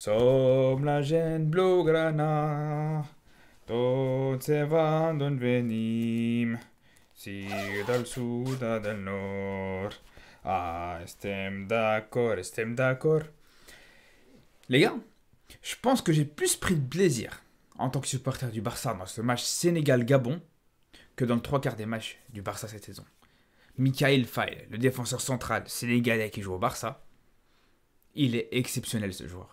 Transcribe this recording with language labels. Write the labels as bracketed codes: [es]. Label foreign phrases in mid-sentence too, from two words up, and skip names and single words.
[ca] Som la gent blaugrana, tots se van d'on venim, sigui del sud o del nord. Ah, estem d'accord, estem d'accord. [fr] Les gars, je pense que j'ai plus pris de plaisir en tant que supporter du Barça dans ce match Sénégal-Gabon que dans le trois quarts des matchs du Barça cette saison. Mikayil Faye, le défenseur central sénégalais qui joue au Barça, il est exceptionnel ce joueur.